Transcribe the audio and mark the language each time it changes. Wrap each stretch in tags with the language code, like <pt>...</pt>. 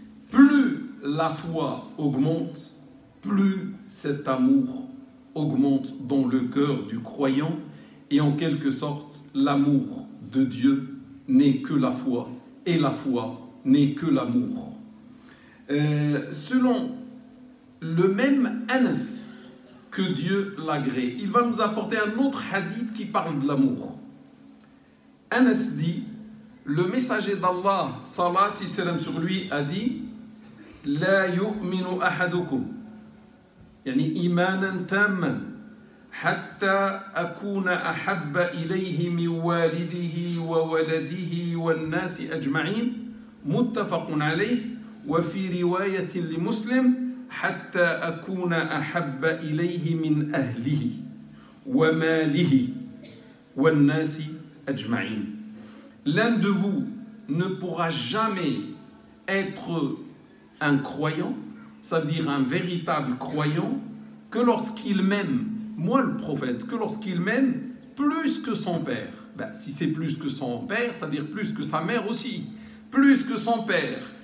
<fr>Plus la foi augmente, plus cet amour augmente dans le cœur du croyant, et en quelque sorte, l'amour de Dieu n'est que la foi, et la foi n'est que l'amour. Selon le même Anas que Dieu l'agrée, il va nous apporter un autre hadith qui parle de l'amour. Anas dit, le messager d'Allah, salat et salam sur lui, a dit «</fr> <ar>La yu'minu ahadukum » يعني إيمانا تاما حتى أكون أحب إليه من والده وولده والناس أجمعين متفق عليه وفي رواية لمسلم حتى أكون أحب إليه من أهله وماله والناس أجمعين.</ar> <fr>L'un de vous ne pourra jamais être un croyant, ça veut dire un véritable croyant, que lorsqu'il m'aime, moi le prophète, que lorsqu'il m'aime plus que son père. Ben, si c'est plus que son père, ça veut dire plus que sa mère aussi. Plus que son père,</fr>